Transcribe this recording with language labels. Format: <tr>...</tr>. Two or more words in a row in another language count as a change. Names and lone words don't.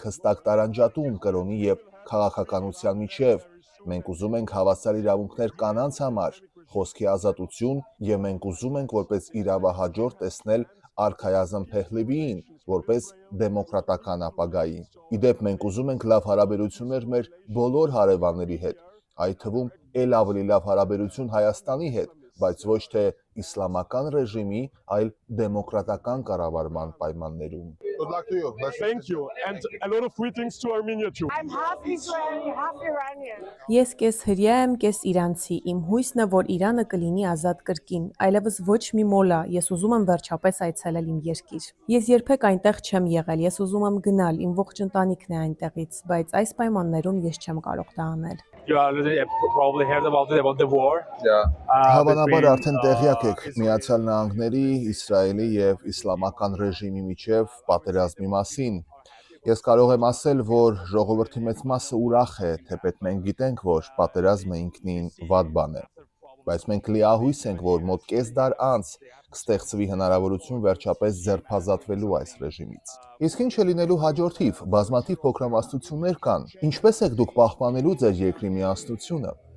<hy>հստակ տարանջատում կրոնի եւ քաղաքականության միջև, մենք ուզում ենք հավասար իրավունքներ կանանց համար, խոսքի ազատություն, եւ մենք ուզում ենք որպես իրավահաջորդ տեսնել Արքայազն Փեհլևիին, որպես դեմոկրատական ապագայի։ Իդեպ մենք ուզում ենք լավ հարաբերություններ մեր բոլոր հարևանների հետ, այդ թվում էլ ավելի լավ հարաբերություն Հայաստանի հետ, բայց ոչ թե իսլամական ռեժիմի, այլ դեմոկրատական կառավարման պայմաններում։</hy> <en>Good luck to you. thank you and a lot of greetings to Armenia too. I'm half Israeli, half Iranian.</en> <hy>Ես կես հրյա եմ, կես իրանցի, իմ հույսն է, որ Իրանը կլինի ազատ կրկին, այլևս ոչ մի մոլա, ես ուզում եմ վերջապես այցելել իմ երկիր։ Ես երբեք այնտեղ չեմ եղել, ես ուզում եմ գնալ, իմ ողջ ընտանիքն է այնտեղից, բայց այս պայմաններում ես չեմ կարող դա անել։</hy> <en>You already probably heard about the war.</en> <hy>Հավանաբար արդեն տեղյակ եք Միացյալ Նահանգների, Իսրայելի եւ իսլամական ռեժիմի միջև պատերազմի մասին։ Ես կարող եմ ասել, որ ժողովրդի մեծ մասը ուրախ է, թեպետ մենք գիտենք, որ պատերազմը ինքնին վատ բան է։ Բայց մենք լիահույս ենք, որ մոտ կես դար անց կստեղծվի հնարավորություն վերջապես ձերբազատվելու այս ռեժիմից։ Իսկ ինչ է լինելու հաջորդիվ, բազմաթիվ փոքրամասնություններ կան։ Ինչպես եք դուք պահպանելու ձեր երկրի միասնությունը։</hy>